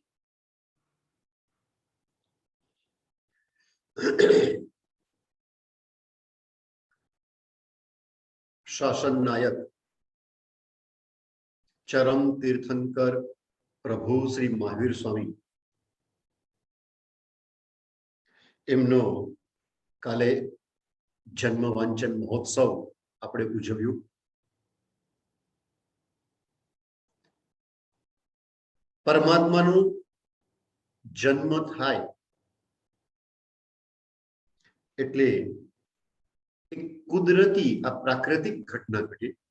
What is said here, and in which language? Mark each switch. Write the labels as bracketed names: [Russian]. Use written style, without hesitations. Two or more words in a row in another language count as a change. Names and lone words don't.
[Gujarati] શાસન નાયક ચરમ તીર્થંકર પ્રભુ શ્રી મહાવીર સ્વામી એમનો કાલે જન્મ વાંચન મહોત્સવ આપણે ઉજવ્યું। પરમાત્માનો જન્મ થાય એટલે એક કુદરતી આ પ્રાકૃતિક ઘટના ઘટે।